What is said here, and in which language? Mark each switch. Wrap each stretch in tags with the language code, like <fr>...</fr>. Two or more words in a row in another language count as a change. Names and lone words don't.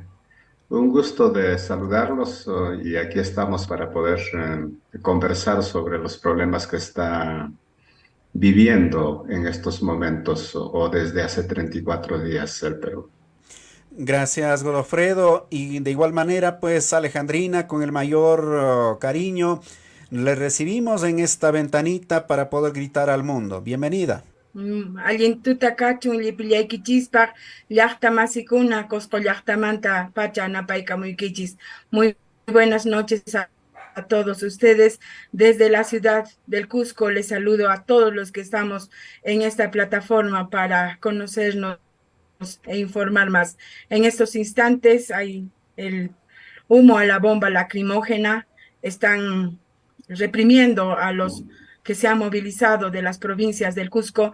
<es>Un gusto de saludarlos y aquí estamos para poder conversar sobre los problemas que está viviendo en estos momentos o desde hace 34 días el Perú. Gracias, Godofredo. Y de igual manera, pues, Alejandrina, con el mayor cariño, le recibimos en esta ventanita para poder gritar al mundo. Bienvenida.</es> <qu>Allintuta kachun llipillaykichispaq llaqta masikuna Cusco llaqtamanta pacha napaykamuykichis.</qu> <es>Muy buenas noches a todos ustedes. Desde la ciudad del Cusco les saludo a todos los que estamos en esta plataforma para conocernos e informar más. En estos instantes hay el humo a la bomba lacrimógena, están reprimiendo a los que se han movilizado de las provincias del Cusco.</es>